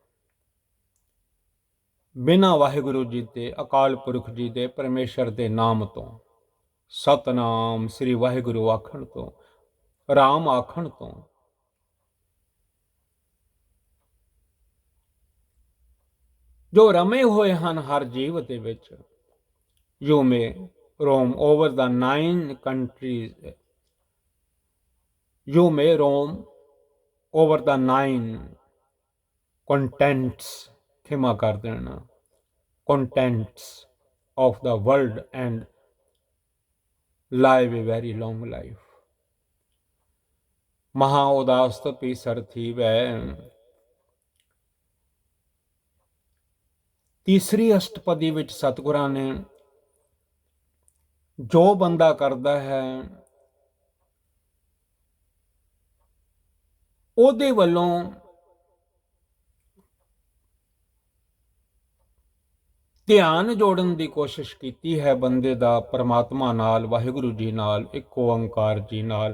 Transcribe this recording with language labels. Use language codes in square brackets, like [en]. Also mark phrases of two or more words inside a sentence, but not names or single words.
[pa] ਬਿਨਾਂ ਵਾਹਿਗੁਰੂ ਜੀ ਦੇ, ਅਕਾਲ ਪੁਰਖ ਜੀ ਦੇ, ਪਰਮੇਸ਼ਰ ਦੇ ਨਾਮ ਤੋਂ, ਸਤਨਾਮ ਸ੍ਰੀ ਵਾਹਿਗੁਰੂ ਆਖਣ ਤੋਂ, ਰਾਮ ਆਖਣ ਤੋਂ, ਜੋ ਰਮੇ ਹੋਏ ਹਨ ਹਰ ਜੀਵ ਦੇ ਵਿੱਚ, [en] you may roam over the 9 countries, you may roam over the 9 contents, [pa] ਖਿਮਾ ਕਰ ਦੇਣਾ, [en] contents of the world and live a very long life। [pa] ਮਹਾ ਉਦਾਸਤ ਪੀਸਰ ਥੀਵੈ, ਤੀਸਰੀ ਅਸ਼ਟਪਦੀ ਵਿੱਚ ਸਤਿਗੁਰਾਂ ਨੇ ਜੋ ਬੰਦਾ ਕਰਦਾ ਹੈ, ਉਹਦੇ ਵੱਲੋਂ ਧਿਆਨ ਜੋੜਨ ਦੀ ਕੋਸ਼ਿਸ਼ ਕੀਤੀ ਹੈ ਬੰਦੇ ਦਾ ਪਰਮਾਤਮਾ ਨਾਲ, ਵਾਹਿਗੁਰੂ ਜੀ ਨਾਲ, ਇੱਕ ਓੰਕਾਰ ਜੀ ਨਾਲ।